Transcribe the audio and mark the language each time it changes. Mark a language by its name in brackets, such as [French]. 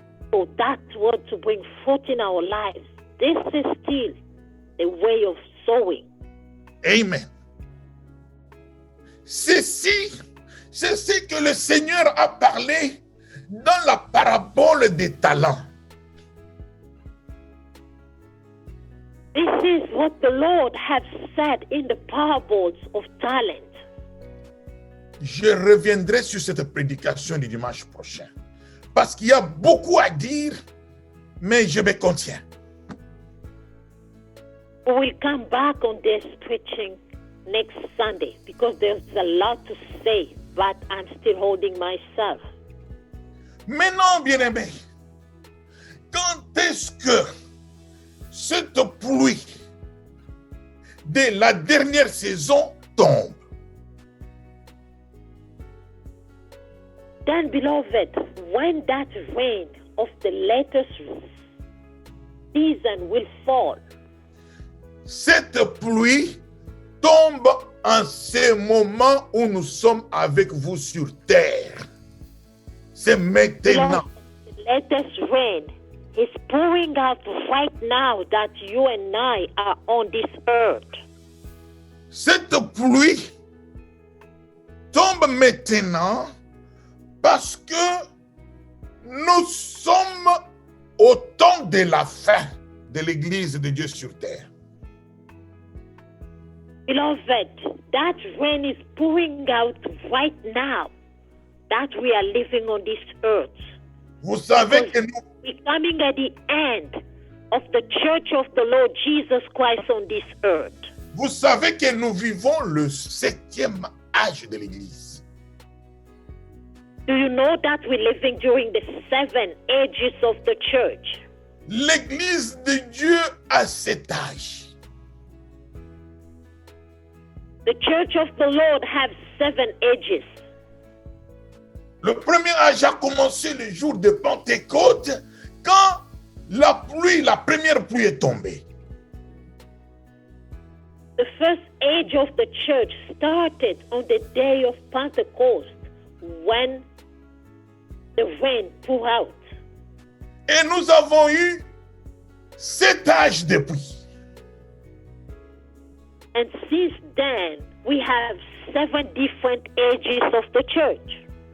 [English] For that Word to bring fruit in our lives. This is still a way of sowing. [French] Amen. Ceci, C'est ce que le Seigneur a parlé dans la parabole des talents. [English] This is what the Lord has said in the parables of talent. [French] Je reviendrai sur cette prédication du dimanche prochain. Parce qu'il y a beaucoup à dire, mais je me contiens. [English] We will come back on this preaching next Sunday because there's a lot to say, but I'm still holding myself. [French] Maintenant, bien-aimé, quand est-ce que cette pluie de la dernière saison tombe? [English] Then, beloved, when that rain of the latest season will fall, [French] cette pluie tombe en ce moment où nous sommes avec vous sur terre. C'est maintenant. [English] the latest rain is pouring out right now that you and I are on this earth. [French] Cette pluie tombe maintenant parce que nous sommes au temps de la fin de l'Église de Dieu sur terre. [English] Beloved, that rain is pouring out right now that we are living on this earth. [French] Vous savez que nous, [English] We're coming at the end of the church of the Lord Jesus Christ on this earth. [French] vous savez que nous vivons le 7e âge de l'Église. [English] Do you know that we're living during the 7 ages of the church? [French] L'Église de Dieu a cet âge. [English] The church of the Lord has 7 ages. [French] Le premier âge a commencé le jour de Pentecôte quand la première pluie est tombée. [English] The first age of the church started on the day of Pentecost when the rain poured out. [French] Et nous avons eu 7 âges depuis. [English] And since then, we have 7 different ages of the church.